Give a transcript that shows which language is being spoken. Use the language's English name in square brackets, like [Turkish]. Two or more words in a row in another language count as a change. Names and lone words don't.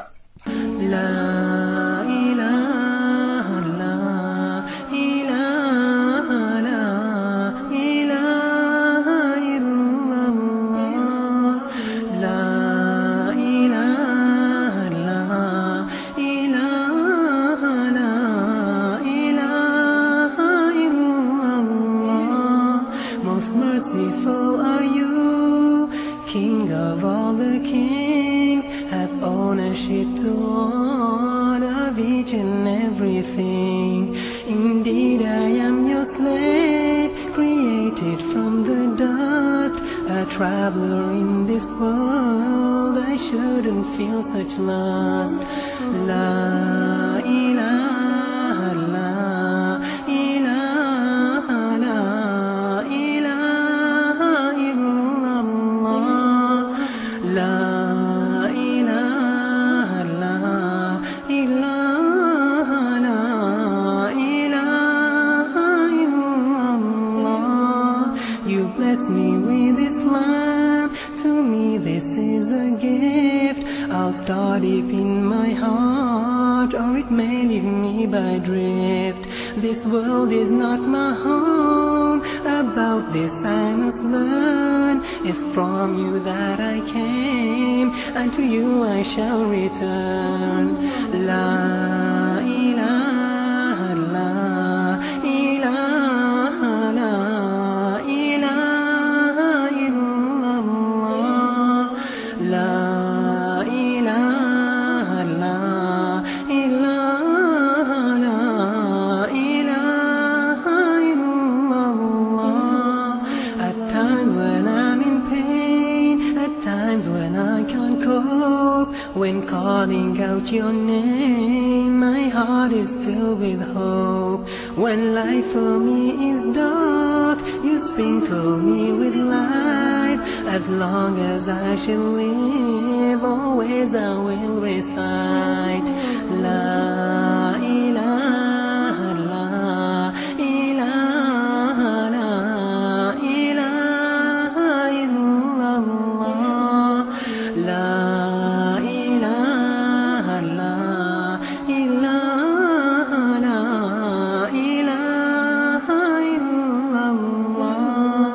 [Arabic] لا إله لا إله لا إله إلا الله. لا إله لا إله لا إله إلا الله. [English] Most merciful are you, King of all the kings, have ownership to all of each and everything. Indeed, I am your slave, created from the dust, a traveler in this world. I shouldn't feel such lust. [Arabic] لا إله لا إله لا إله إلا الله. لا إله لا إله لا إله إلا الله. [English] You bless me with Islam. To me this is a gift. I'll start deep in my heart. taking me by drift. This world is not my home. About this I must learn. It's from you that I came, and to you I shall return. [Arabic] لا إله، لا إله، لا إله إلا الله. لا إله، لا إله، لا إله إلا الله. [English] At times when I'm in pain, at times when I can't cope, when calling out your name, my heart is filled with hope. When life for me is dark, you sprinkle me with light. As long as I shall live, always I will recite [Arabic] لا إله، لا إله، لا إله إلا الله. لا إله، لا إله، لا إله إلا الله.